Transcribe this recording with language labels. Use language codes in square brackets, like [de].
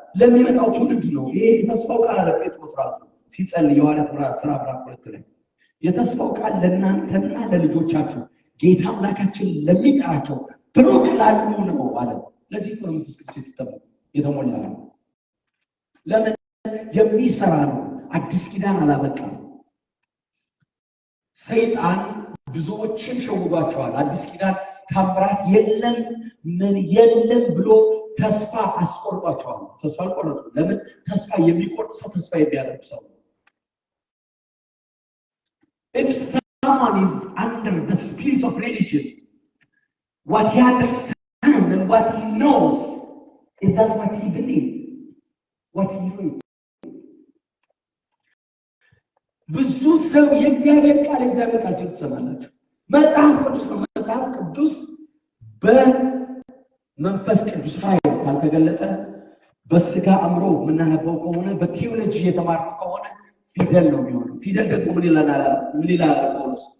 [am] ለሚመጣው ትውልድ ነው። ይሄ የተስፋው ቃል አለ ጴጥሮስ ራሱ ሲጸልይ ዮሐንስ ምዕራፍ 2 ላይ የተስፋው ቃል ለእናንተና ለልጆቻችሁ ጌታ አምላካችን ለሚጠራቸው ብሩክ ላሉ ነው አለ። ለዚህ ነው መንፈስ ቅዱስ የተሞላ ነው። ለምን የሚሰራ ነው። አዲስ ኪዳን አላበቃም። ሰይጣን ብዙዎችን ሸውዷቸዋል። አዲስ ኪዳን ታምራት የለም ምን የለም ብሎ ተስፋ አስቆርጧቸዋል። ተስፋ አልቆረጡ። ለምን? ተስፋ የሚቆርጥ ሰው ተስፋ የሚያደርግ ሰው። [en] If someone is under the spirit of religion, what he understands and what he knows is that what he believes, what he reads. [am] ብዙ ሰው የእግዚአብሔር ቃል ትሰማላችሁ። መጽሐፍ ቅዱስ ነው። መጽሐፍ ቅዱስ በመንፈስ ቅዱስ ኃይል ካልተገለጸ በስጋ አእምሮ የምናነበው ከሆነ በቲዮሎጂ የተማርነው ከሆነ ፊደል ነው የሚሆነው። ፊደል ደግሞ ምን ይላል ጳውሎስ?